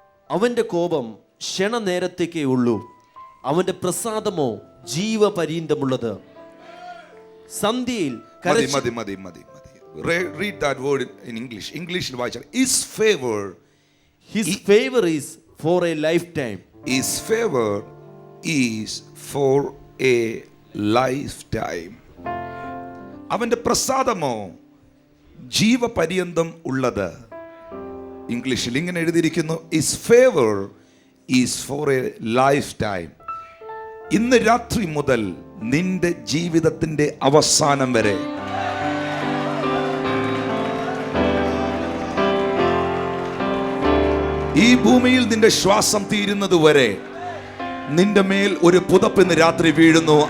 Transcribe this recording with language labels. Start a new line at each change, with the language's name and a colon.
Malayalam: അവന്റെ കോപം ക്ഷണനേരത്തേക്കേ ഉള്ളൂ, അവന്റെ പ്രസാദമോ ജീവപര്യന്തമുള്ളത്. സന്ധ്യയിൽ മതി.
English: Read that word in English. English വായിച്ചാൽ his favor is for a lifetime. His favor is for a lifetime.
Malayalam: അവന്റെ പ്രസാദമോ ജീവപര്യന്തം ഉള്ളത്. ഇംഗ്ലീഷിൽ ഇങ്ങനെ എഴുതിയിരിക്കുന്നു,
English: his favor is for a lifetime.
Malayalam: ഇന്ന് രാത്രി മുതൽ നിന്റെ ജീവിതത്തിന്റെ അവസാനം വരെ ഈ ഭൂമിയിൽ നിന്റെ ശ്വാസം തീരുന്നത് വരെ നിന്റെ മേൽ ഒരു പുതപ്പ് ഇന്ന് രാത്രി വീഴുന്നു.